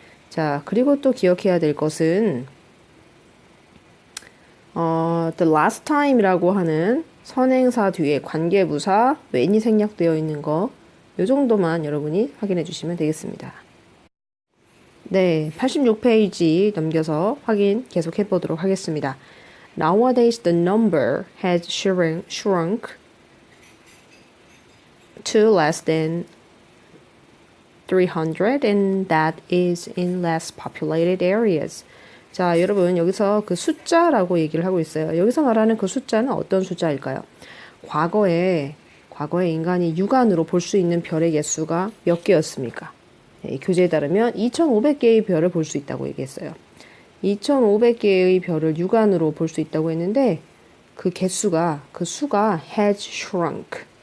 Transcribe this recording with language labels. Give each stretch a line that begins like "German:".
Korean: 자, 그리고 또 기억해야 될 것은
English: the last time
Korean: 이라고 하는 선행사 뒤에 관계부사 when이 생략되어 있는 거 이 정도만 여러분이 확인해 주시면 되겠습니다. 네, 86페이지 넘겨서 확인 계속해 보도록 하겠습니다.
English: Nowadays the number has shrunk to less than 300 and that is in less populated areas.
Korean: 자, 여러분 여기서 그 숫자라고 얘기를 하고 있어요. 여기서 말하는 그 숫자는 어떤 숫자일까요? 과거에 인간이 육안으로 볼 수 있는 별의 개수가 몇 개였습니까? 네, 교재에 따르면 2,500개의 별을 볼 수 있다고 얘기했어요. 2,500개의 별을 육안으로 볼 수 있다고 했는데 그 수가
English: has shrunk.